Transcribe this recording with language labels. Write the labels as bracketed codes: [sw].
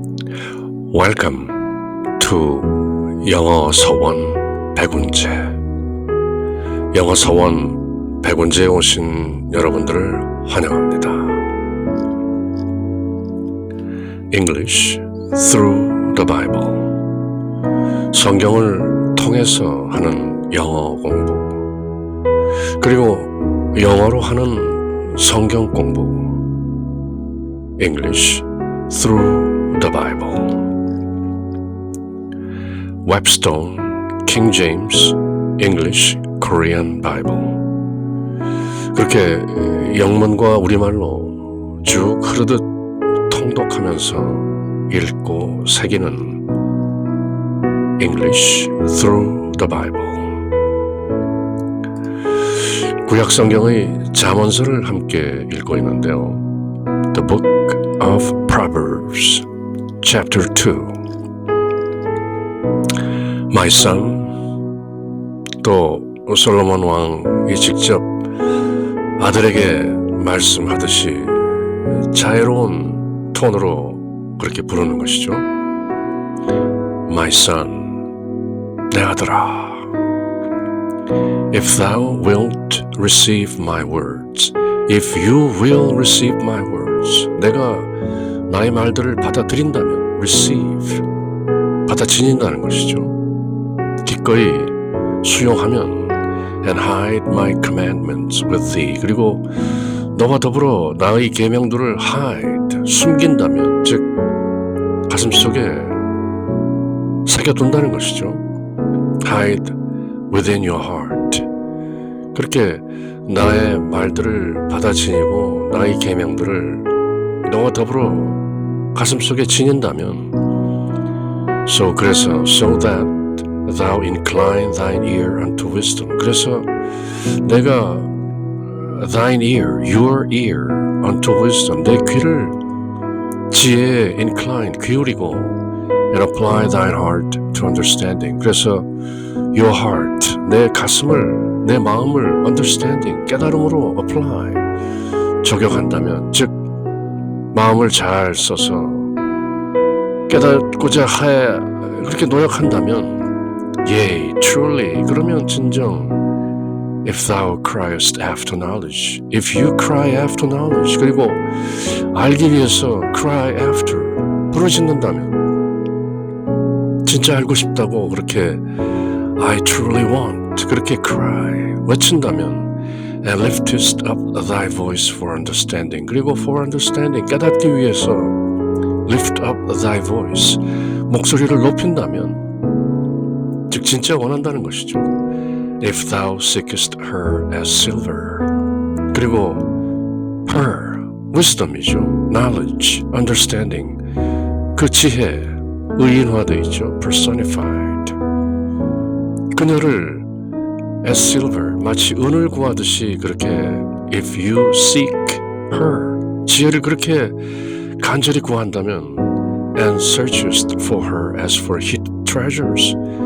[en] Welcome to [ko] 영어 서원 백운재. 영어 서원 백운재에 오신 여러분들을 환영합니다. [en] English through the Bible. [ko] 성경을 통해서 하는 영어 공부, 그리고 영어로 하는 성경 공부. [en] English through the Bible. Webstone, King James, English, Korean Bible. [ko] 그렇게 영문과 우리말로 쭉 흐르듯 통독하면서 읽고 새기는 [en] English through the Bible. [ko] 구약 성경의 잠언서를 함께 읽고 있는데요. [en] The Book of Proverbs, Chapter 2. My son, [ko] 또 솔로몬 왕이 직접 아들에게 말씀하듯이 자애로운 톤으로 그렇게 부르는 것이죠. [en] My son, [ko] 내 아들아. [en] If thou wilt receive my words, if you will receive my words, [ko] 내가 나의 말들을 받아들인다면, [en] receive, [ko] 받아들인다는 것이죠. 기꺼이 수용하면, [en] and hide my commandments with thee, [ko] 그리고 너와 더불어 나의 계명들을 hide, 숨긴다면, 즉 가슴속에 새겨둔다는 것이죠. [en] hide within your heart. [ko] 그렇게 나의 말들을 받아 지니고 나의 계명들을 너와 더불어 가슴속에 지닌다면, [en] so that thou incline thine ear unto wisdom. [ko] 그래서 내가 [en] thine ear, your ear unto wisdom, [ko] 내 귀를 지혜에 [en] incline, [ko] 기울이고, [en] and apply thine heart to understanding. [ko] 그래서 your heart, 내 가슴을, 내 마음을 understanding, 깨달음으로 apply, 적용한다면, 즉 마음을 잘 써서 깨닫고자 해 그렇게 노력한다면, yea, truly, 그러면 진정, [en] if thou criest after knowledge, if you cry after knowledge, [ko] 그리고 알기 위해서 cry after, 부르짖는다면, 진짜 알고 싶다고 그렇게 I truly want, 그렇게 cry, 외친다면, [en] and liftest up thy voice for understanding, [ko] 그리고 for understanding, 깨닫기 위해서 [en] lift up thy voice, [ko] 목소리를 높인다면, 즉 진짜 원한다는 것이죠. [en] If thou seekest her as silver, 그리고 her, wisdom이죠. knowledge, understanding, [ko] 그 지혜, 의인화되어 있죠. [en] personified. 그녀를 as silver, [ko] 마치 은을 구하듯이 그렇게 [en] if you seek her, [ko] 지혜를 그렇게 간절히 구한다면, [en] and searchest for her as for hidden treasures,